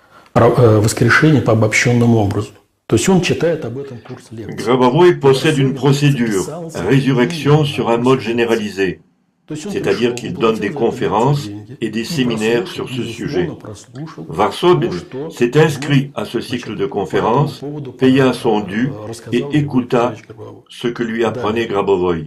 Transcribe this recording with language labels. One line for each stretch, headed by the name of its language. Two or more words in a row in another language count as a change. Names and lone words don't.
Russian: воскрешение по обобщенному образу. То есть он читает об этом курс лекций.
French: Grabovoi possède une procédure, résurrection sur un mode généralisé, c'est-à-dire qu'il donne des conférences et des séminaires sur ce sujet. Varsobin s'est inscrit à ce cycle de conférences, paya son dû et écouta ce que lui apprenait Grabovoi.